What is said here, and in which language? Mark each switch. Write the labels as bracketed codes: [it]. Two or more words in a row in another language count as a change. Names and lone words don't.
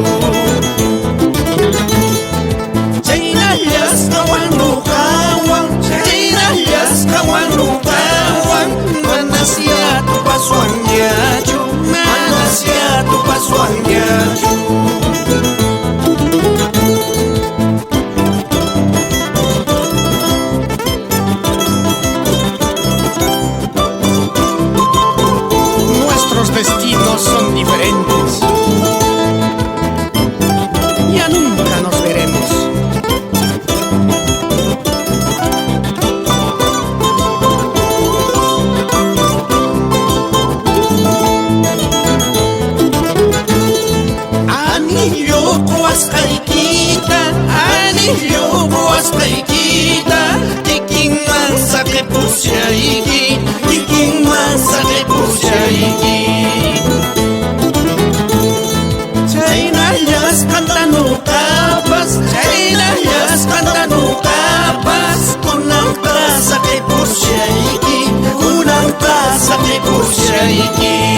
[qu] chaynallas kawanuqawan chaynallas kawanuqawan manasiatu pasuanllachu manasiatu pasuanllachu [es] destinos son diferentes. Ya nunca nos veremos. [qu] Anillo wasqaykita kikinman saqipusayki kikinman saqipusayki chaynallas qantanuqapas chaynallas qantanuqapas kunanqa saqipusayki kunanqa saqipusayki